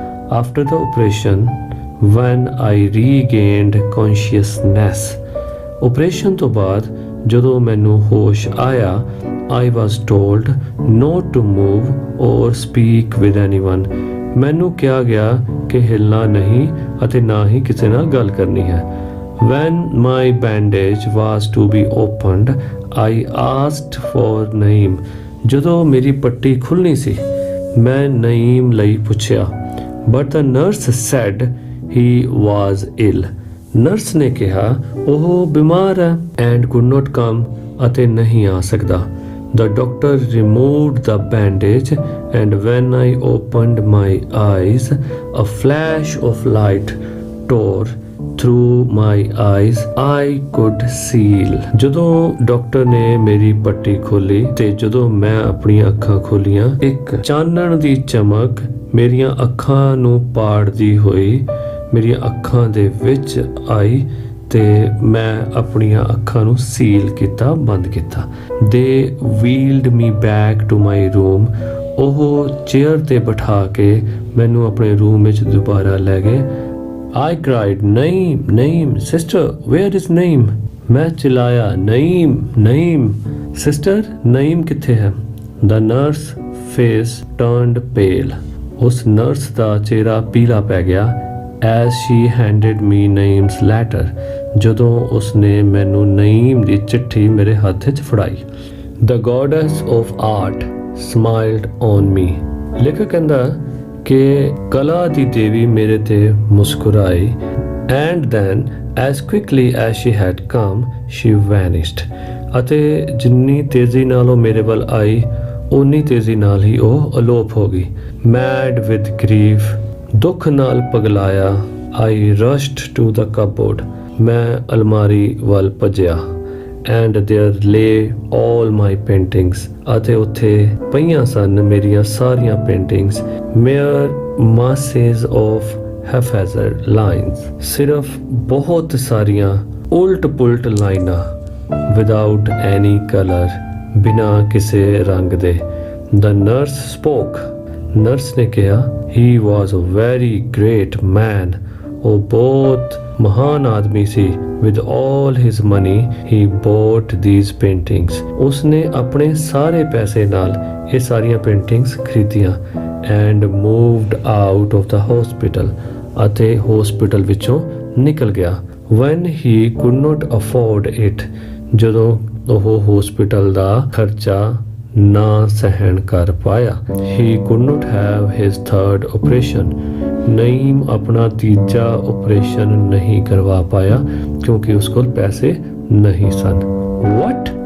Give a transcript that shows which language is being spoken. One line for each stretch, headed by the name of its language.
English: After the operation, when I regained consciousness,
Punjabi: operation ਤੋਂ ਬਾਅਦ ਜਦੋਂ ਮੈਨੂੰ ਹੋਸ਼ ਆਇਆ,
English: I was told not to move or speak with anyone,
Punjabi: ਮੈਨੂੰ ਕਿਹਾ ਗਿਆ ਕਿ ਹਿੱਲਣਾ ਨਹੀਂ ਅਤੇ ਨਾ ਹੀ ਕਿਸੇ ਨਾਲ ਗੱਲ ਕਰਨੀ ਹੈ।
English: When my bandage was to be opened, I asked for Naeem,
Punjabi: ਜਦੋਂ ਮੇਰੀ ਪੱਟੀ ਖੁੱਲਣੀ ਸੀ ਮੈਂ ਨਈਮ ਲਈ ਪੁੱਛਿਆ।
English: But the nurse said he was ill,
Punjabi: nurse ਨੇ ਕਿਹਾ ਉਹ ਬਿਮਾਰ ਹੈ
English: and could not come,
Punjabi: ਅਤੇ ਨਹੀਂ ਆ ਸਕਦਾ।
English: The doctor removed the bandage, and when I opened my eyes, a flash of light tore through my eyes. I could see.
Punjabi: ਜਦੋਂ ਡਾਕਟਰ ਨੇ ਮੇਰੀ ਪੱਟੀ ਖੋਲੀ ਤੇ ਜਦੋਂ ਮੈਂ ਆਪਣੀਆਂ ਅੱਖਾਂ ਖੋਲੀਆਂ, ਇੱਕ ਚਾਨਣ ਦੀ ਚਮਕ ਮੇਰੀਆਂ ਅੱਖਾਂ ਨੂੰ ਪਾੜਦੀ ਹੋਈ ਮੇਰੀਆਂ ਅੱਖਾਂ ਦੇ ਵਿੱਚ ਆਈ ਤੇ ਮੈਂ ਆਪਣੀਆਂ ਅੱਖਾਂ ਨੂੰ ਸੀਲ ਕੀਤਾ, ਬੰਦ ਕੀਤਾ।
English: They wheeled me back to my room,
Punjabi: ਉਹ ਚੇਅਰ ਤੇ ਬਿਠਾ ਕੇ ਮੈਨੂੰ ਆਪਣੇ ਰੂਮ ਵਿੱਚ ਦੁਬਾਰਾ ਲੈ ਗਏ।
English: I cried, Naeem, Naeem, sister, where is Naeem?
Punjabi: मैं चिल्लाया, Naeem, Naeem, sister, Naeem किथे है?
English: The nurse face turned pale,
Punjabi: उस नर्स ਦਾ ਚਿਹਰਾ ਪੀਲਾ ਪੈ ਗਿਆ।
English: As she handed me Naeem's letter,
Punjabi: ਜਦੋਂ ਉਸਨੇ ਮੈਨੂੰ ਨਈਮ ਦੀ ਚਿੱਠੀ ਮੇਰੇ ਹੱਥ ਵਿੱਚ ਫੜਾਈ।
English: The goddess of art smiled on me,
Punjabi: ਲੇਖਕ ਕਹਿੰਦਾ ਕਿ ਕਲਾ ਦੀ ਦੇਵੀ ਮੇਰੇ ਤੇ ਮੁਸਕਰਾਈ।
English: And then as quickly as she had come, she vanished,
Punjabi: ਅਤੇ ਜਿੰਨੀ ਤੇਜ਼ੀ ਨਾਲ ਉਹ ਮੇਰੇ ਵੱਲ ਆਈ ਉਨੀ ਤੇਜ਼ੀ ਨਾਲ ਹੀ ਉਹ ਅਲੋਪ ਹੋ ਗਈ।
English: Mad with grief,
Punjabi: ਦੁੱਖ ਨਾਲ ਪਗਲਾਇਆ,
English: I rushed to the cupboard,
Punjabi: ਮੈਂ ਅਲਮਾਰੀ ਵੱਲ ਭੱਜਿਆ।
English: And there lay all my paintings,
Punjabi: ਅਤੇ ਉੱਥੇ ਪਈਆਂ ਸਨ ਮੇਰੀਆਂ ਸਾਰੀਆਂ paintings,
English: mere masses of haphazard lines,
Punjabi: ਸਿਰਫ ਬਹੁਤ ਸਾਰੀਆਂ ਉਲਟ-ਪੁਲਟ ਲਾਈਨਾਂ,
English: without any color,
Punjabi: ਬਿਨਾਂ ਕਿਸੇ ਰੰਗ ਦੇ।
English: The nurse spoke,
Punjabi: ਨਰਸ ਨੇ ਕਿਹਾ,
English: he was a very great man,
Punjabi: ਉਹ ਬਹੁਤ ਮਹਾਨ ਆਦਮੀ ਸੀ।
English: With all his money, he bought these paintings,
Punjabi: ਉਸਨੇ ਆਪਣੇ ਸਾਰੇ ਪੈਸੇ ਨਾਲ ਇਹ ਸਾਰੀਆਂ paintings ਖਰੀਦੀਆਂ।
English: And moved out of the hospital,
Punjabi: ਅਤੇ hospital ਵਿੱਚੋਂ ਨਿਕਲ ਗਿਆ।
English: When he could not afford it,
Punjabi: ਜਦੋਂ ਉਹ hospital ਦਾ ਖਰਚਾ ਨਾ ਸਹਿਣ ਕਰ ਪਾਇਆ।
English: He could not have his third operation,
Punjabi: Naeem ਆਪਣਾ ਤੀਜਾ ਆਪਰੇਸ਼ਨ ਨਹੀਂ ਕਰਵਾ ਪਾਇਆ ਕਿਉਂਕਿ ਉਸ ਕੋਲ ਪੈਸੇ ਨਹੀਂ ਸਨ।
English: What?